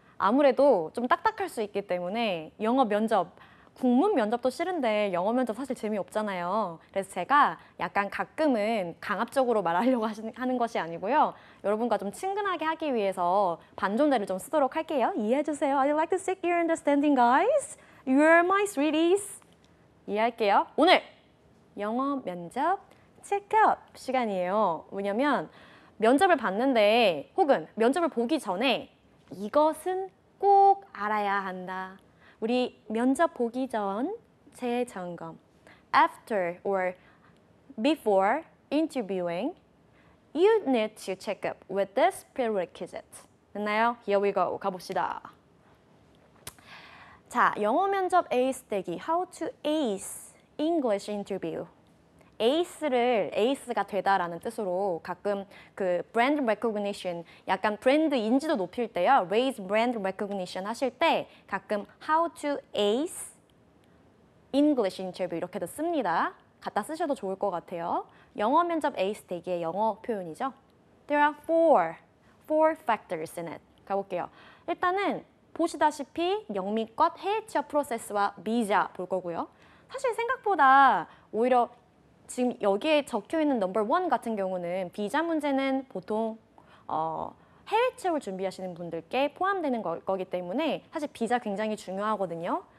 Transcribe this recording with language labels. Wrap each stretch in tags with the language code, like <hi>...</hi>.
<ko>아무래도 좀 딱딱할 수 있기 때문에 영어 면접, 국문 면접도 싫은데 영어 면접 사실 재미없잖아요. 그래서 제가 약간 가끔은 강압적으로 말하려고 하는 것이 아니고요. 여러분과 좀 친근하게 하기 위해서 반존대를 좀 쓰도록 할게요. 이해해주세요.</ko> <en>I'd like to seek your understanding, guys. You're my sweeties.</en> <ko>이해할게요. 오늘 영어 면접 체크업 시간이에요. 왜냐면 면접을 봤는데 혹은 면접을 보기 전에 이것은 꼭 알아야 한다. 우리 면접 보기 전 재점검.</ko> <en>After or before interviewing, you need to check up with this prerequisite.</en> <ko>됐나요?</ko> <en>Here we go.</en> <ko>가봅시다. 자, 영어 면접 에이스 대기.</ko> <en>How to ace English interview.</en> <ko>에이스가 되다라는 뜻으로 가끔 그 브랜드 recognition, 약간 브랜드 인지도 높일 때요.</ko> <en>raise brand recognition</en> <ko>하실 때 가끔</ko> <en>how to ace English interview</en> <ko>이렇게도 씁니다. 갖다 쓰셔도 좋을 것 같아요. 영어 면접 에이스 대기의 영어 표현이죠.</ko> <en>There are four factors in it.</en> <ko>가볼게요. 일단은 보시다시피 영미권 해외 취업 프로세스와 비자 볼 거고요. 사실 생각보다 오히려 지금 여기에 적혀있는 넘버 1 같은 경우는 비자 문제는 보통 해외 취업을 준비하시는 분들께 포함되는 거기 때문에 사실 비자 굉장히 중요하거든요.</ko>